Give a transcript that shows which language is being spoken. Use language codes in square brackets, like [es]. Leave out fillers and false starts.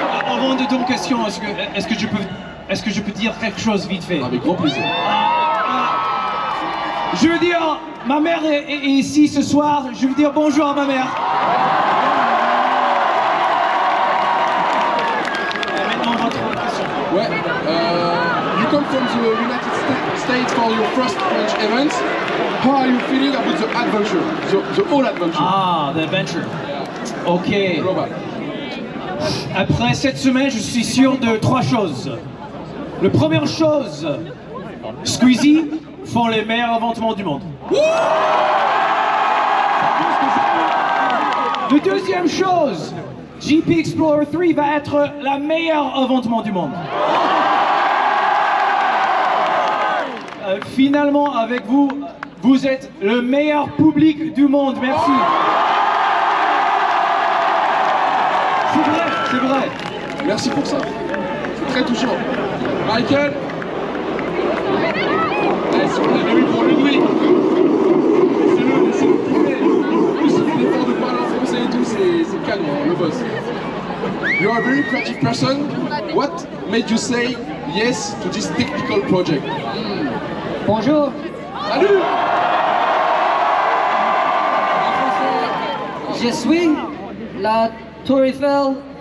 [fr] Avant de ton question, est-ce que je peux dire quelque chose vite fait? Avec grand plaisir. Je veux dire, ma mère est ici ce soir, je veux dire bonjour à ma mère. Maintenant, votre question. Ouais, [en] you come from the United States for your first French event. How are you feeling about the adventure, the whole adventure? Ah, the adventure. Ok. Global. [fr] Après cette semaine, je suis sûr de 3 choses. La première chose, Squeezie font les meilleurs événements du monde. La deuxième chose, GP Explorer 3 va être la meilleure événement du monde. Finalement, avec vous, vous êtes le meilleur public du monde. Merci. C'est vrai, c'est vrai. Merci pour ça. C'est très touchant. Michael. Si vous l'avez vu pour Ludwig. C'est le privé. En plus, il fait l'effort de parler en français et tout, c'est calme, hein, le boss. [en] You are a very creative person. What made you say yes to this technical project? [fr] Bonjour. Salut. Je suis la Tour Eiffel.